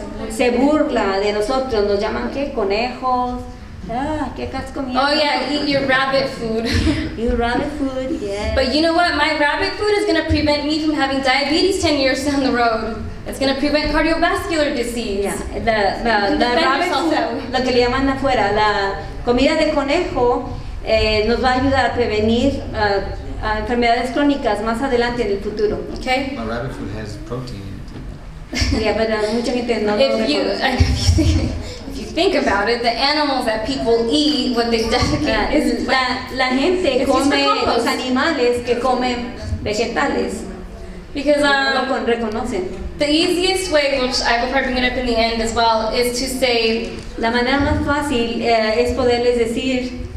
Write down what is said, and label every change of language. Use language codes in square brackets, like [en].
[es] Se burla de nosotros, nos llaman ¿qué? Conejos. ¿Qué estás comiendo? [en] Oh yeah, eat your rabbit food. Eat rabbit food, yeah. But you know what? My rabbit food is going to prevent me from having diabetes 10 years down the road. It's going to prevent cardiovascular disease. Yeah. The rabbit food, [es] lo que le llaman afuera, la comida de conejo nos va a ayudar a prevenir a enfermedades crónicas más adelante en el futuro. [en] Okay? My rabbit food has protein in it. [es] Yeah, pero mucha gente no lo reconoce. [en] If you think about it, the animals that people eat, what they defecate is [es] la gente come los animales que comen vegetales. [en] Because [es] no lo reconocen. [en] The easiest way, which I will probably bring it up in the end as well, is to say, [es] la manera más fácil es poderles decir,